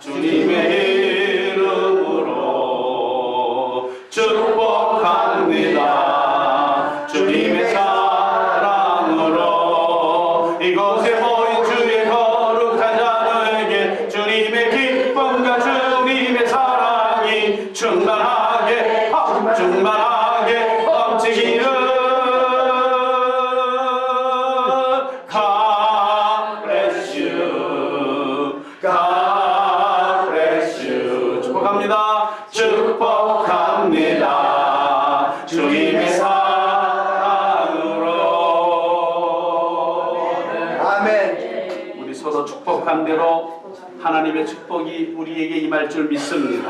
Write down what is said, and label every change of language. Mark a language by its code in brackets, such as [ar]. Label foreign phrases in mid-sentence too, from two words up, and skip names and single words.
[ko] 주님의 이름으로 축복합니다. 주님의 사랑으로 이곳에 모인 주의 거룩한 자들에게 주님의 기쁨과 주님의 사랑이 충만하게 넘치기를. [en] God bless you. God bless you. [ko] 축복합니다. 축복합니다. 주님의 사랑으로. 아멘. 우리 서로 축복한 대로 하나님의 축복이 우리에게 임할 줄 믿습니다.